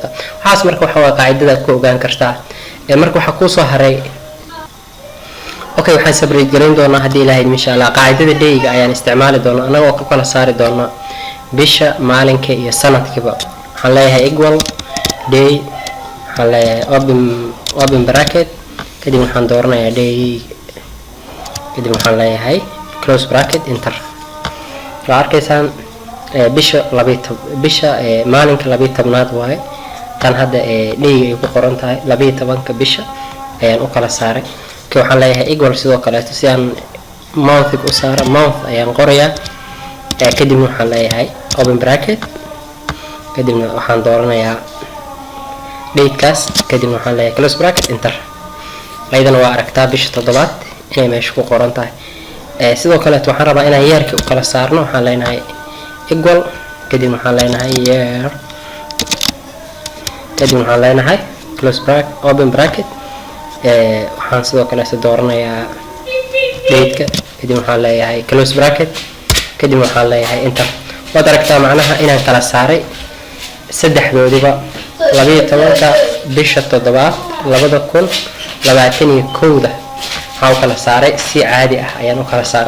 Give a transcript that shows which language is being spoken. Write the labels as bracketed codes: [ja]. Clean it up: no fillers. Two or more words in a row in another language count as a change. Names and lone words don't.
[so] waxaas marka waxa waa qaacidada ku ogaan kartaa. marka waxa ku soo haray okay waxaan separate gareyn doonaa hadii Ilaahay [ar] إن شاء الله [so] qaacidada day-ga ayaan isticmaali doonaa anagoo ku kala saari doonaa bisha, maalinka iyo sanadkiiba. waxaan leeyahay [en] equal day [so] waxaan leeyahay [en] open bracket [so] kadib waxaan dooranayaa day kadib waxaan leeyahay [en] close bracket enter. [so] arkaysan bisha maalinka 12aad waaye tan hadda day ay ku qoran tahay 12ka bisha ayaan u kala saaray. waxaan leeyahay equal sidoo kale si aan month u saaro month ayaan qorayaa kadib waxaan leeyahay [en] open bracket [so] kadib waxaan dooranayaa date-kaas kadib waxaan leeyahay [en] close bracket enter. [so] ayadana waa aragtaa bisha 7aad inay meesha ku qoran tahay. sidoo kale waxaan rabaa inaan yearka u kala saarno waxaan leenahay equal kadib waxaan leenahay year kadib waxaan leenahay [en] close bracket open bracket [so] waxaan sidoo kale dooranayaa date-ka kadib waxaan leeyahay [en] close bracket [so] kadib waxaan leeyahay enter. waad aragtaa macnaha inaan kala saaray saddexdoodiba 12ka bisha 7aad 2021 waxaan kala saaray si caadi ah ayaan u kala saaray.